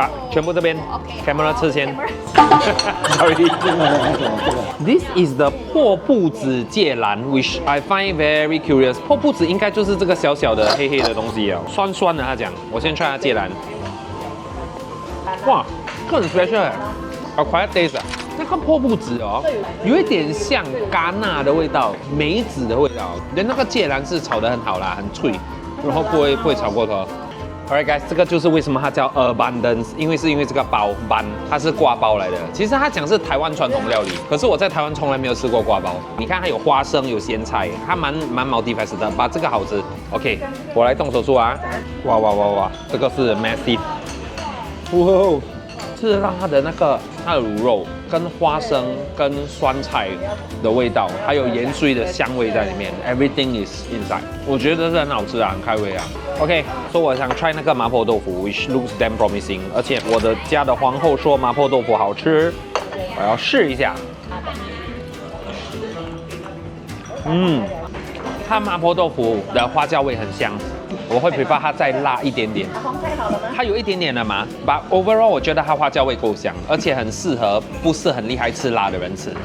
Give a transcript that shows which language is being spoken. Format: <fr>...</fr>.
<zh>全部这边 camera 吃先。</zh> <en>Sorry。 This is the 破布子芥兰 ，which I find very curious。</en> <zh>破布子应该就是这个小小的黑黑的东西啊，酸酸的。他讲，我先 try 下芥兰。哇，这很 special 好</zh> <en>quiet taste</en> <zh>啊。那个破布子有一点像戛纳的味道，梅子的味道。连那个芥兰是炒得很好啦，很脆，然后不会炒过头。</zh> <en>Alright guys，</en> <zh>这个就是为什么它叫 Abundance， 因为这个包 bun， 它是挂包来的。其实它讲是台湾传统料理，可是我在台湾从来没有吃过挂包。你看它有花生，有咸菜，它蛮multi-faceted的，把这个好吃。 OK， 我来动手术啊！哇，这个是 massive， 哇，是让它的乳肉跟花生、跟酸菜的味道，还有盐水的香味在里面 ，</zh> <en>everything is inside。</en> <zh>我觉得是很好吃啊，很开胃啊。 OK， 所以我想 try 那个麻婆豆腐 ，</zh> <en>which looks damn promising。</en> <zh>而且我的家的皇后说麻婆豆腐好吃，我要试一下。它麻婆豆腐的花椒味很香。我会 prefer 它再辣一点点。它有一点点的麻，</zh> <en>but overall</en> <zh>我觉得它花椒味够香，而且很适合不是很厉害吃辣的人吃。</zh>